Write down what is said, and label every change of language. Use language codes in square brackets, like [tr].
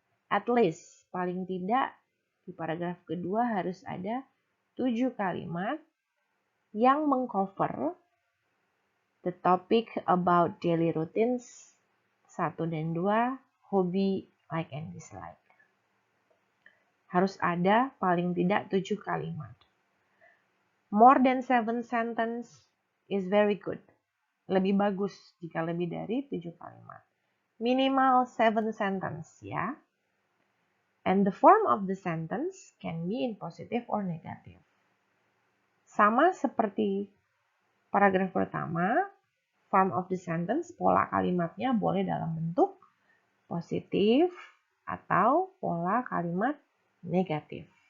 [en] At least, [id] paling tidak di paragraf kedua harus ada 7 kalimat yang mengcover [en] the topic about daily routines [id] 1 dan 2, hobi, like and dislike. Harus ada paling tidak 7 kalimat. [en] More than 7 sentence is very good. [id] Lebih bagus jika lebih dari 7 kalimat. Minimal 7 sentence ya. [en] And the form of the sentence can be in positive or negative. [id] Sama seperti paragraf pertama, [en] form of the sentence, [id] pola kalimatnya boleh dalam bentuk positif atau pola kalimat negatif.